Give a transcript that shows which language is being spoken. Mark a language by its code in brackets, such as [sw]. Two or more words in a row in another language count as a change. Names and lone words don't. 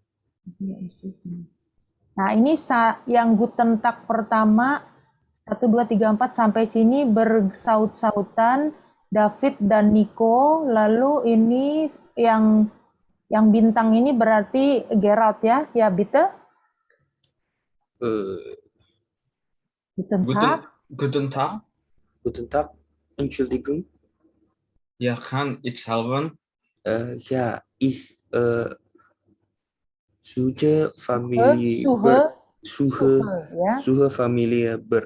[id] Nah, ini yang [de] Guten Tag [id] pertama 1, 2, 3, 4 sampai sini bersaut-sautan David dan Nico. Lalu ini yang bintang ini berarti Gerald ya. Ya, [de] bitte. Guten Tag. Guten Tag. Guten Tag. Entschuldigung. Ja, kann ich helfen? Ja, ich suche Familie suche Familie Berg.